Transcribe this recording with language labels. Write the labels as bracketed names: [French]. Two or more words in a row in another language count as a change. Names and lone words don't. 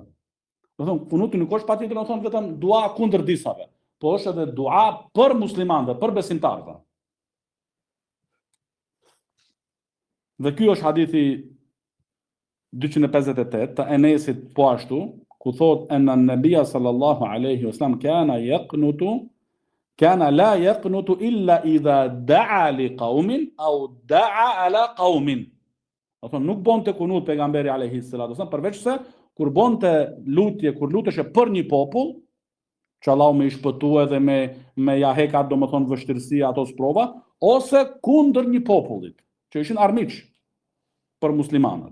[Albanian] Do thonë kunuti nuk është patjetër domethënë vetëm dua kundër disave, po është edhe dua për muslimanëve, për besimtarëve. Dhe ky është hadithi 258 të Enesit po ashtu, ku thot [Arabic] أن النبي صلى الله عليه وسلم كان لا يقنت إلا إذا دعا لقوم أو دعا على قوم. [Albanian] Do thonë nuk bonte kunut pejgamberi [Arabic] عليه الصلاة والسلام [Albanian] përveç se kur bonte lutje, kur luteshe për një popull, që Allahu me I shpëtue dhe me ja heka domethënë vështirësia ato sprova, ose kundër një popullit, që ishin armiq për muslimanët.